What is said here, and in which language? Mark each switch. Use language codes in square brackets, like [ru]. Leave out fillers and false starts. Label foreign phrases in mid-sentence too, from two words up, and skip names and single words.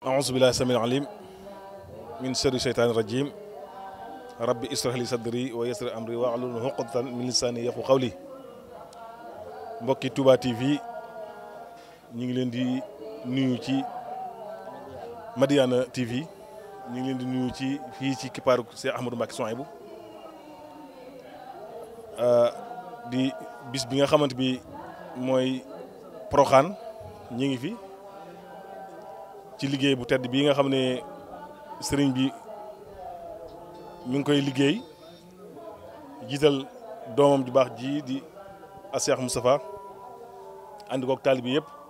[ar] أعوذ بالله السميع العليم من شر الشيطان الرجيم ربي اشرح لي صدري ويسر أمري واحلل عقدة من لساني يفقهوا قولي [wo] mbokki Touba TV ñu ngi leen di nuyu ci Madiyana TV ñu ngi leen di nuyu ci fii ci kippaaru Cheikh Ahmadou Mbacké Souhaïbou di bis bi nga xamante bi mooy Porokhane ñi ngi fi ci liggéey bu tedd bii nga xam ne sëriñ bi mi ngi koy liggéey jiital doomam ju baax ji di a Cheikh Moustapha ànd koog taalibe yëpp